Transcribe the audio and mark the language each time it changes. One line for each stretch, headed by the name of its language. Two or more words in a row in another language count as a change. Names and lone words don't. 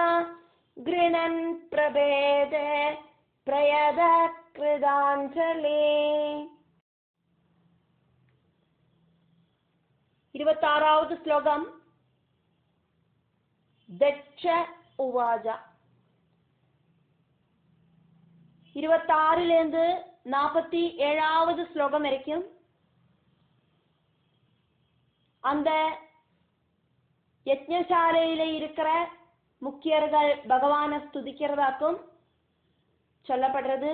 Sanskrit: ഗൃണൻ പ്രഭേദേ പ്രയത കൃതാഞ്ജലിഃ.
Malayalam: 26வது ശ്ലോകം.
Sanskrit: ദക്ഷ ഉവാച.
Tamil: 26லேருந்து 47வது ஸ்லோகம் வரைக்கும் அந்த யஜ்ஞசாலையில இருக்கிற முக்கியர்கள் பகவானை ஸ்துதிக்கிறதாக்கும் சொல்லப்படுறது.